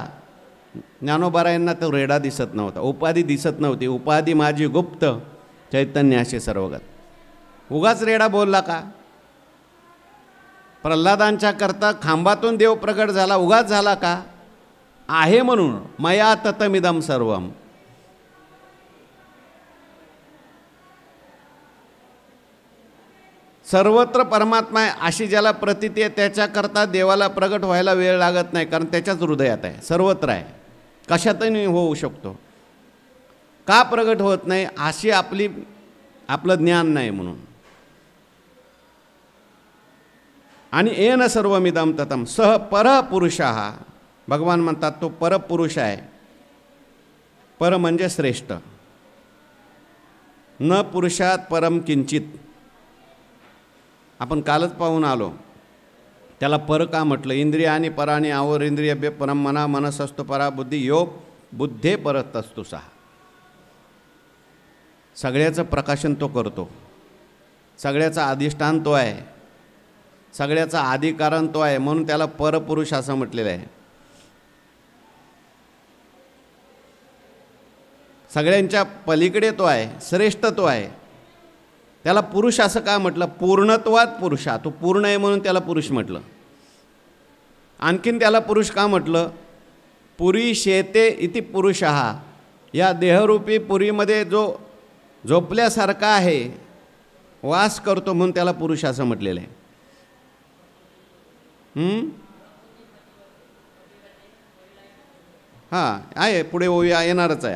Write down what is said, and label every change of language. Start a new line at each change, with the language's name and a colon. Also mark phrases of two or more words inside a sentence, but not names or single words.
Marathi: ज्ञानोबारायांना तो रेडा दिसत नव्हता, उपाधी दिसत नव्हती. उपाधी माझी गुप्त, चैतन्य असे सर्वगत. उगाच रेडा बोलला का? प्रल्हादांच्या करता खांबातून देव प्रगट झाला, उगाच झाला का? आहे म्हणून.
Sanskrit: मया ततमिदम सर्वम.
Marathi: सर्वत्र परमात्मा आहे अशी ज्याला प्रतीती आहे त्याच्याकरता देवाला प्रगट व्हायला वेळ लागत नाही, कारण त्याच्याच हृदयात आहे, सर्वत्र आहे, कशातही होऊ शकतो. का प्रगट होत नाही? अशी आपलं ज्ञान नाही म्हणून.
Sanskrit: आणि येन सर्वमिदम ततम सह परपुरुषः.
Marathi: भगवान म्हणतात तो परपुरुष आहे. पर म्हणजे श्रेष्ठ.
Sanskrit: न पुरुषात परम किंचित.
Marathi: आपण कालच पाहून आलो, त्याला पर का म्हटलं?
Sanskrit: इंद्रियानी पराणी आवर इंद्रिय परम मना मनसस्तु परा बुद्धी यो बुद्धे परतस्तु सहा.
Marathi: सगळ्याचं प्रकाशन तो करतो, सगळ्याचा अधिष्ठान तो आहे, सगळ्याचा आदिकारण तो आहे, म्हणून त्याला परपुरुष असं म्हटलेलं आहे. सगळ्यांच्या पलीकडे तो आहे, श्रेष्ठ तो आहे. त्याला पुरुष असं का म्हटलं?
Sanskrit: पूर्णत्वात पुरुषा.
Marathi: तो पूर्ण आहे म्हणून त्याला पुरुष म्हटलं. आणखीन त्याला पुरुष का म्हटलं?
Sanskrit: पुरी शेते इति पुरुषः.
Marathi: या देहरूपी पुरीमध्ये जो झोपल्यासारखा आहे, वास करतो, म्हणून त्याला पुरुष असं म्हटलेलं आहे. हां, आहे, पुढे ओवी येणारच आहे.